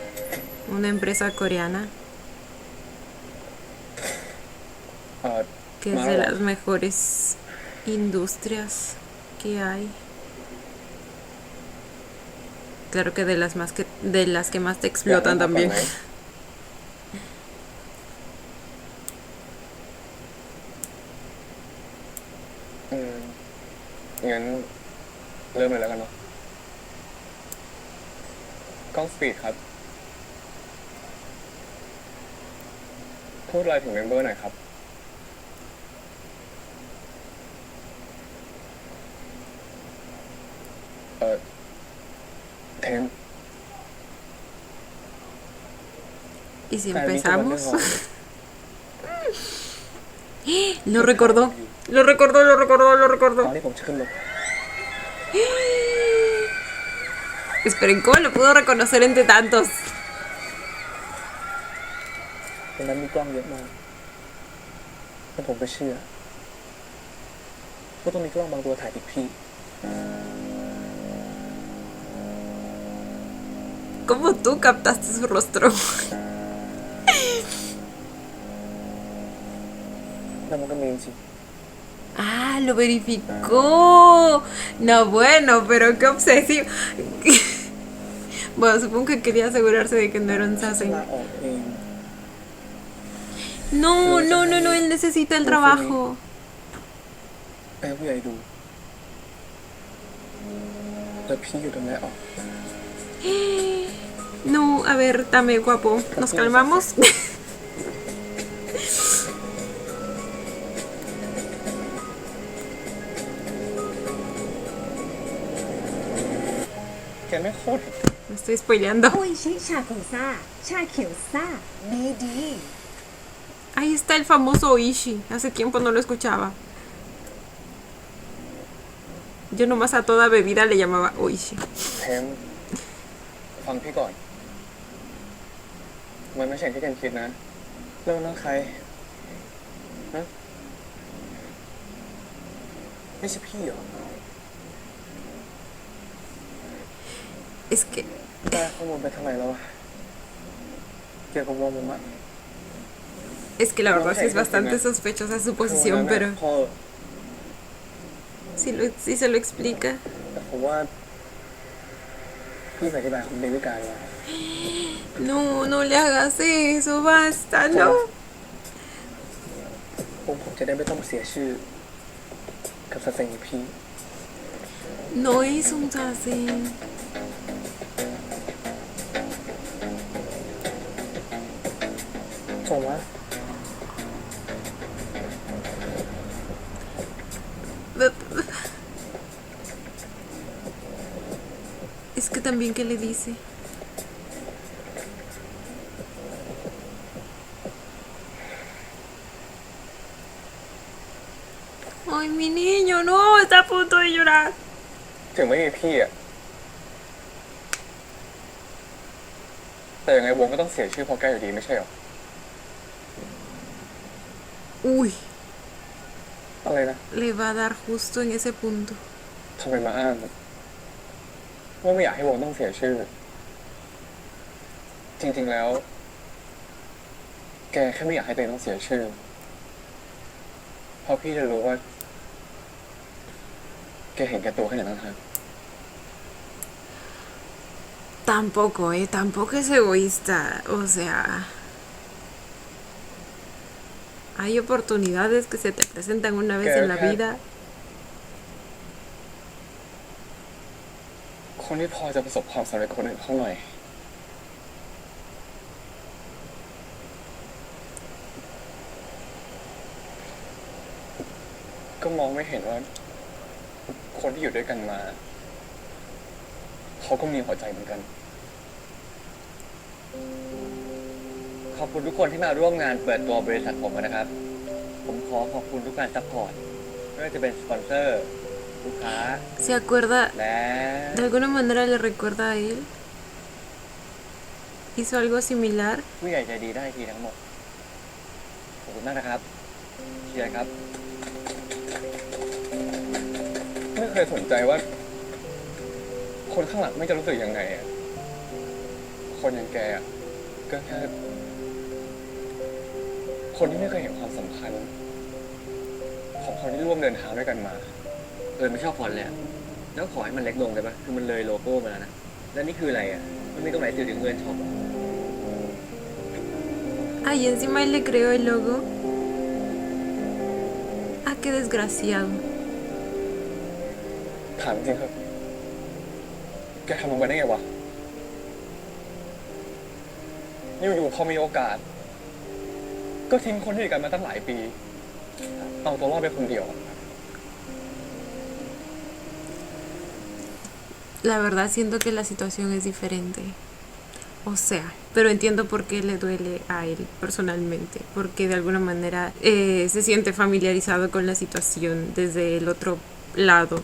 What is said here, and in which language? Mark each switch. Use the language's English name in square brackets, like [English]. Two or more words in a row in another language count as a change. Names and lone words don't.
[Spanish] Una empresa coreana เอ่อ que es de las mejores industrias que hay. Claro que de las que más te [Thai] อยาก [Spanish] explotan [Thai] มาก่อน [Spanish] también. [Thai] ไหมงั้นเริ่มเลยแล้วกันเนาะกล้องสปีดครับ พูดอะไรถึงเมมเบอร์หน่อยครับ เทม [Spanish] Y si [Thai] แฟนมิสเตอร์วันเดอ [Spanish] empezamos. ร์ฮอล Lo recordó. Lo recordó, lo recordó, lo [Thai] ตอน [Spanish] recordó. [Thai] นี้ผมจะขึ้นลง [Spanish] Esperen, ¿cómo lo pudo reconocer entre tantos? [Thai] ตรงนั้นมีกล้องเยอะมากแล้วผมก็เชื่อว่าต้องมีกล้องบางตัวถ่ายติดพี่ [Spanish] ¿Cómo tú captaste su rostro? [Thai] แล้วมันก็มีจริง [Spanish] Ah, lo verificó. No, bueno, pero qué obsesivo. Bueno, supongo que quería asegurarse de que no era un ๆ sasen. [Thai] ลาออกเอง [Spanish] No, no, no, no, él necesita el trabajo. [Thai] ไปให้ผู้ใหญ่ดูแล้วพี่อยู่ตรงไหนออก [Spanish] No, a ver, dame guapo. ¿Nos calmamos? [Thai] แกไม่โคตร [Spanish] Me estoy spoileando. [Thai] โอ้ยชิชาของซ่า ชาเขียวซ่าดีดี [Spanish] Ahí está el famoso Oishi. Hace tiempo no lo escuchaba. Yo nomás a toda bebida le llamaba Oishi. [Thai] เทมฟังพี่ก่อน มันไม่ใช่อย่างที่เทมคิดนะ แล้วนั่นใครฮะไม่ใช่พี่เหรอ [Spanish] Es que [Thai] ได้ข้อมูลไปทางไหนแล้วอะเกี่ยวกับวงผมอะ [Spanish] Es que la verdad sí es bastante sospechosa su [Thai] คือวัน [Spanish] posición, [Thai] นั้น [Spanish] pero [Thai] อะพ่อ [Spanish] si se lo explica. [Thai] แต่ผมว่าพี่ไปอธิบายคุณเดวิกาดีกว่า [Spanish] No, no le hagas eso, basta, no. [Thai] ผมจะได้ไม่ต้องเสียชื่อ กับสเซ็งพี่ [Spanish] No es un sasen. [Thai] ส่งมา [Spanish] Es que también, ¿qué le dice? Ay, mi niño, no, está a punto de llorar. [Thai] ถึงไม่มีพี่อะแต่ยังไงวงก็ต้องเสียชื่อเพราะแกอยู่ดีไม่ใช่หรอ [Spanish] Uy, [Thai] อะไรนะ [Spanish] le va a dar justo en ese punto. [Thai] ทำไมมาอ้างว่าไม่อยากให้วงต้องเสียชื่อ จริงๆแล้ว แกแค่ไม่อยากให้ตัวเองต้องเสียชื่อ เพราะพี่จะรู้ว่า แกเห็นแก่ตัวแค่ไหนต่างหาก [Spanish] Tampoco, tampoco es egoísta. O sea, hay oportunidades que se te presentan una vez en la vida. [Thai] คนที่พอจะประสบความสำเร็จคนอื่นเขาหน่อย ก็มองไม่เห็นว่า คนที่อยู่ด้วยกันมา เขาก็มีหัวใจเหมือนกัน ขอบคุณทุกคนที่มาร่วมงานเปิดตัวบริษัทผมนะครับ ผมขอขอบคุณทุกการซัพพอร์ตไม่ว่าจะเป็นสปอนเซอร์ลูกค้า [Spanish] ¿Se acuerda? [Thai] และ [Spanish] ¿De alguna manera le recuerda a él? ¿Hizo algo similar? [Thai] ผู้ใหญ่ใจดีได้ทีทั้งหมด ขอบคุณมากนะครับเชียร์ครับ ไม่เคยสนใจว่า คนข้างหลังไม่จะรู้สึกยังไงอะคนอย่างแกอะก็แค่ คนที่ไม่เคยเห็นความสำคัญ ของคนที่ร่วมเดินทางด้วยกันมา ไม่ชอบฟอนต์เลยอะแล้วขอให้มันเล็กลงได้ปะคือมันเลยโลโก้มาแล้วนะ แล้วนี่คืออะไรอ่ะ มันมีตรงไหนสื่อถึงเงินช็อป [Spanish] Ay, encima él le creó el logo. Ah, qué desgraciado. [Thai] ถามจริงครับ แกทำลงไปได้ไงวะ อยู่ๆพอมีโอกาส ก็ทิ้งคนที่อยู่กันมาตั้งหลายปี เอาตัวรอดไปคนเดียว [Spanish] La verdad siento que la situación es diferente. O sea, pero entiendo por qué le duele a él personalmente. Porque de alguna manera se siente familiarizado con la situación desde el otro lado.